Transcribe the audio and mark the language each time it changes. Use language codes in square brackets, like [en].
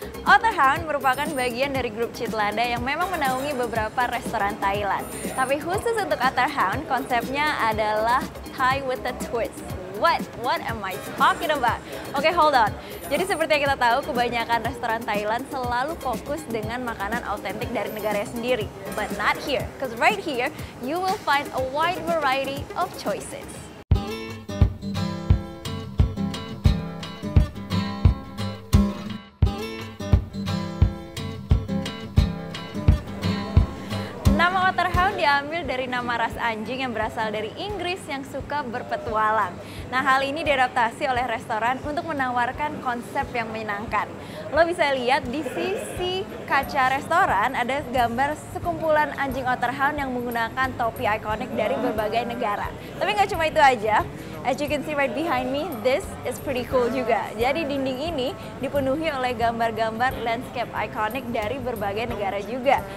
[id] Otterhound merupakan bagian dari grup Citlada yang memang menaungi beberapa restoran Thailand. Tapi khusus untuk Otterhound, konsepnya adalah [en] Thai with a twist. What am I talking about? [id] Oke, [en] hold on. [id] Jadi seperti yang kita tahu, kebanyakan restoran Thailand selalu fokus dengan makanan autentik dari negaranya sendiri. [en] But not here, because right here, you will find a wide variety of choices. [id] Nama Otterhound diambil dari nama ras anjing yang berasal dari Inggris yang suka berpetualang. Nah, hal ini diadaptasi oleh restoran untuk menawarkan konsep yang menyenangkan. Lo bisa lihat di sisi kaca restoran ada gambar sekumpulan anjing Otterhound yang menggunakan topi ikonik dari berbagai negara. Tapi nggak cuma itu aja. [en] As you can see right behind me, this is pretty cool juga. [id] Jadi dinding ini dipenuhi oleh gambar-gambar landscape ikonik dari berbagai negara juga.